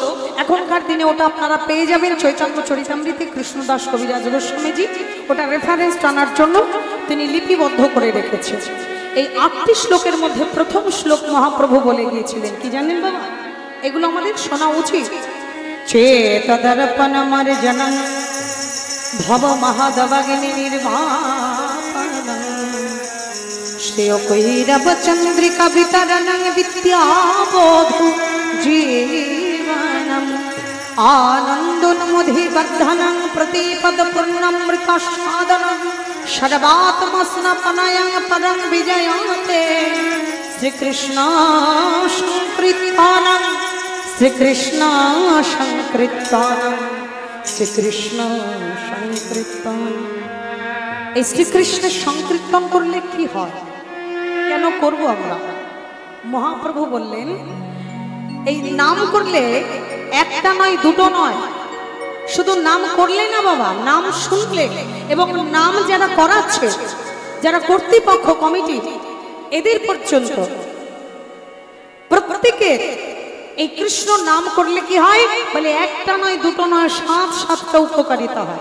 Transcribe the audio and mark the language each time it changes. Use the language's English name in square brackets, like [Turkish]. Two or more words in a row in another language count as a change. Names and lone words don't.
[Bangla] এখনকার দিনে ওটা আপনারা পেয়ে যাবেন চৈতন্য চরিতামৃতে, কৃষ্ণদাস কবিরাজ গোস্বামীজি ওটা রেফারেন্স টানার জন্য তিনি লিপিবদ্ধ করে রেখেছেন। এই 8টি শ্লোকের মধ্যে প্রথম শ্লোক মহাপ্রভু বলে গিয়েছিলেন কি জানেন বাবা? এগুলো আমাদের শোনা উচিত। [Sanskrit] चेतदर्पण मर्जनं भव महादवग्नि निर्वापनं श्रेयोकैरव चंद्रिका वितरणं विद्याबोधु जीवनम् आनन्दोन्मुधिवर्धनं प्रतिपदपूर्णमृतस्वादनं सर्वात्मस्नपनयं परं विजयते श्रीकृष्ण संकीर्तनं श्रीकृष्ण संकीर्तनं श्रीकृष्ण संकीर्तन। [Bangla] এই শ্রীকৃষ্ণের সংকীর্তন করলে কি হয়, কেন করব আমরা? মহাপ্রভু বললেন এই নাম করলে একটা নয় দুটো নয়, শুধু নাম করলে না বাবা, নাম শুনলে এবং নাম যারা করাচ্ছে, যারা কর্তৃপক্ষ কমিটি, এদের পর্যন্ত প্রত্যেকের এই কৃষ্ণ নাম করলে কি হয় বলে একটা নয় দুটো নয়, সাতটা উপকারিতা হয়।